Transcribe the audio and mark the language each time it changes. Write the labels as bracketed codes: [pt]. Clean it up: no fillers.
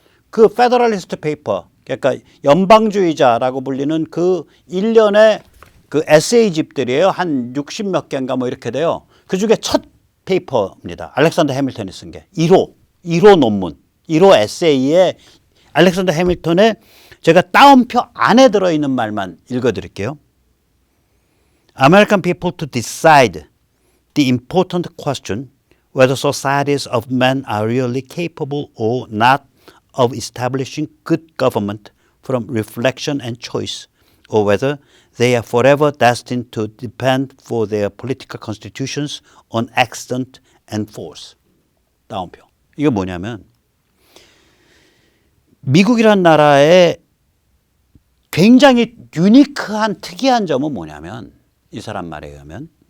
[ko] 그 페더럴리스트 페이퍼, 그러니까 연방주의자라고 불리는 그 일련의 그 에세이집들이에요. 한 60몇 개인가 뭐 이렇게 돼요. 그 중에 첫 페이퍼입니다. 알렉산더 해밀턴이 쓴 게 1호 논문, 1호 에세이에 알렉산더 해밀턴의 제가 따옴표 안에 들어있는 말만 읽어드릴게요. [en] American people to decide the important question whether societies of men are really capable or not of establishing good government from reflection and choice, or whether they are forever destined to depend for their political constitutions on accident and force. [ko] 다운표. 이게 뭐냐면 미국이란 나라의 굉장히 유니크한 특이한 점은 뭐냐면 이 사람 말에 의하면